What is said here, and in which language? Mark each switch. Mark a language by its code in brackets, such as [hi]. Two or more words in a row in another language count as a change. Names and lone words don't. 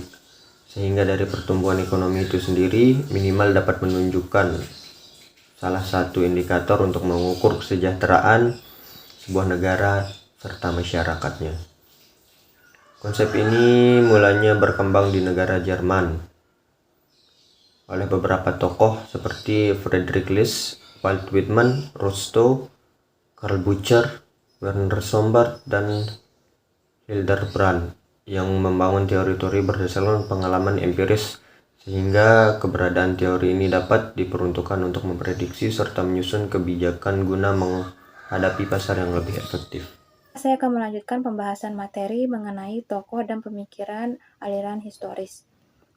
[id] Sehingga dari pertumbuhan ekonomi itu sendiri minimal dapat menunjukkan salah satu indikator untuk mengukur kesejahteraan sebuah negara serta masyarakatnya. Konsep ini mulanya berkembang di negara Jerman oleh beberapa tokoh seperti Friedrich List, Walt Whitman, Rostow, Karl Bucher, Werner Sombart, dan Hildebrand yang membangun teori-teori berdasarkan pengalaman empiris, sehingga keberadaan teori ini dapat diperuntukkan untuk memprediksi serta menyusun kebijakan guna menghadapi pasar yang lebih efektif. Saya akan melanjutkan pembahasan materi mengenai tokoh dan pemikiran aliran historis.